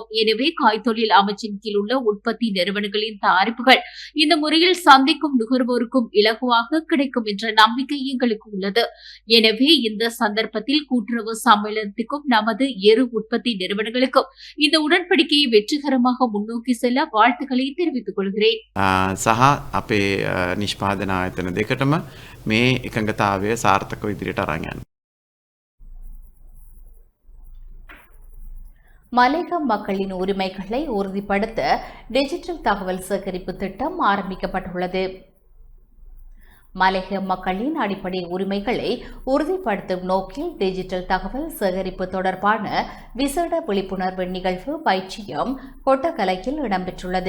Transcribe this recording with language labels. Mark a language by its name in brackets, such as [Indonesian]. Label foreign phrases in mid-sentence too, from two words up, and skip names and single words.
[Tamil] எனவே கைத்தொழில் அமைச்சின் கீழ் உள்ள உற்பத்தி நிறுவனங்களின் தயாரிப்புகள் இந்த முறையில் சந்தைக்கும் நுகர்வோருக்கும் இலகுவாக கிடைக்கும் என்ற நம்பிக்கை எங்களுக்கு உள்ளது. எனவே இந்த சந்தர்ப்பத்தில் கூட்டுறவு சம்மேளனத்துக்கும் நமது எரு உற்பத்தி நிறுவனங்களுக்கும் இந்த உடன்படிக்கையை வெற்றிகரமாக முன்னோக்கி செல்ல வாழ்த்துக்களை தெரிவித்துக் கொள்கிறேன். [Sinhala] සහ අපේ නිෂ්පාදන ආයතන දෙකටම මේ එකඟතාවය සාර්ථකව ඉදිරියට අරන් යන්න. [Tamil] மலையக மக்களின் உரிமைகளை உறுதிப்படுத்த டிஜிட்டல் தகவல் சேகரிப்பு திட்டம் ஆரம்பிக்கப்பட்டுள்ளது. மலையக மக்களின் அடிப்படை உரிமைகளை உறுதிப்படுத்தும் நோக்கில் டிஜிட்டல் தகவல் சேகரிப்பு தொடர்பான விசேட விழிப்புணர்வு நிகழ்வு பயிற்சியும் கொட்டகலையில் இடம்பெற்றுள்ளது.